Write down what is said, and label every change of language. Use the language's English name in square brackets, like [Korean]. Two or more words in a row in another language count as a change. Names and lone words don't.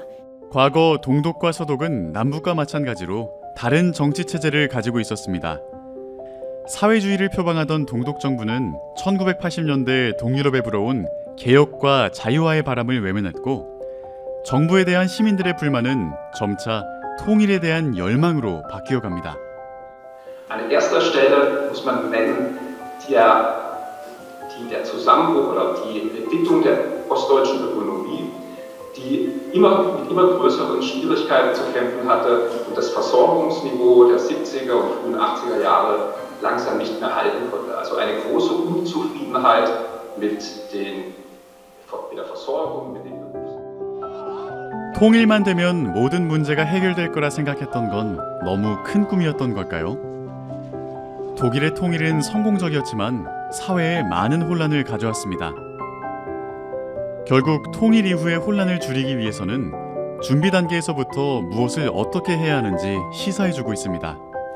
[Korean] 과거 동독과 서독은 남북과 마찬가지로 다른 정치 체제를 가지고 있었습니다. 사회주의를 표방하던 동독 정부는 1980년대 동유럽에 불어온 개혁과 자유화의 바람을 외면했고 정부에 대한 시민들의 불만은 점차 통일에 대한 열망으로 바뀌어갑니다. [German] An erster Stelle muss man nennen, der Zusammenbruch oder die Entwicklung der ostdeutschen Ökonomie, die mit immer größeren Schwierigkeiten zu kämpfen hatte und das Versorgungsniveau der 70er und frühen 80er Jahre langsam nicht mehr halten konnte. Also eine große Unzufriedenheit mit der Versorgung, mit den [Korean] 통일만 되면 모든 문제가 해결될 거라 생각했던 건 너무 큰 꿈이었던 걸까요? 독일의 통일은 성공적이었지만 사회에 많은 혼란을 가져왔습니다. 결국 통일 이후의 혼란을 줄이기 위해서는 준비 단계에서부터 무엇을 어떻게 해야 하는지 시사해주고 있습니다.